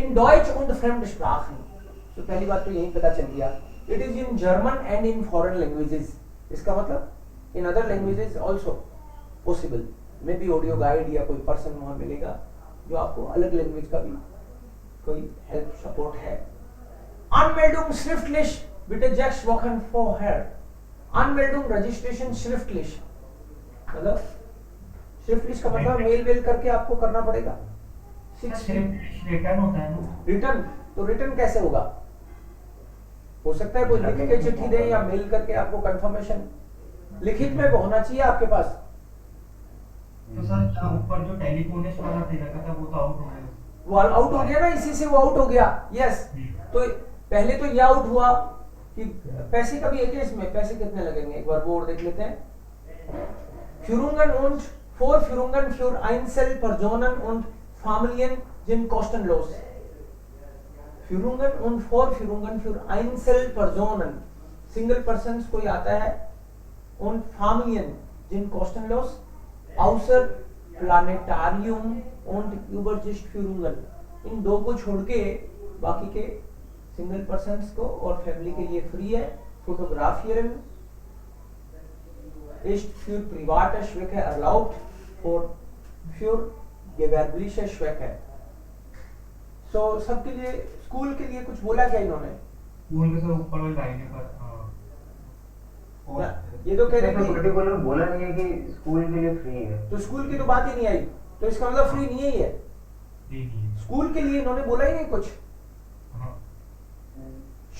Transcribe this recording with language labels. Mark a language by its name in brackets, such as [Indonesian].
[German] इन डॉइच und Fremdsprachen, [Hindi] तो पहली बात तो यही पता चल गया, [English] It is in German and in foreign languages. [Hindi] इसका मतलब [English] in other languages also possible, maybe audio guide [Hindi] या कोई पर्सन वहां मिलेगा जो आपको अलग लैंग्वेज का भी कोई हेल्प सपोर्ट है। [German] Anmeldung schriftlich bitte 6 Wochen vorher, Anmeldung registration schriftlich, [Hindi] मतलब schriftlich का मतलब मेल करके आपको करना पड़ेगा। रिटर्न होता है ना, रिटर्न, तो रिटर्न कैसे होगा? हो सकता है कोई लिख के चिट्ठी दे या मेल करके आपको कंफर्मेशन, लिखित में होना चाहिए आपके पास। तो सर ऊपर जो टेलीफोनिस्ट वाला दे रखा था वो तो आउट हो गया, वो आउट हो गया ना, इसी से वो आउट हो गया। यस, तो पहले तो ये आउट हुआ कि पैसे का भी है क्या इसमें, पैसे कितने लगेंगे एक बार वो और देख लेते हैं। [German] फ्यूरुंगन und for Führungen für Einzelpersonen und Familien sind kostenlos. Führungen und Vorführungen für Einzelpersonen, [Hindi] Single Persons कोई आता है, [German] und Familien sind kostenlos, außer Planetarium und Übersichtführungen, [Hindi] इन दो को छोड़ के बाकी के सिंगल पर्सन्स को और फैमिली के लिए फ्री है। [German] फोटोग्राफियरन ist für private Zwecke erlaubt और für gewerbliche Zwecke। [Hindi] So सबके लिए, स्कूल के लिए कुछ बोला क्या इन्होंने? स्कूल के सब ऊपर वाली लाइन पर ये तो कह रहे हैं हैं पर्टिकुलर बोला नहीं है कि स्कूल के लिए फ्री है, तो स्कूल की तो बात ही नहीं आई, तो इसका मतलब फ्री नहीं है ये। स्कूल के लिए इन्होंने बोला ही नहीं कुछ।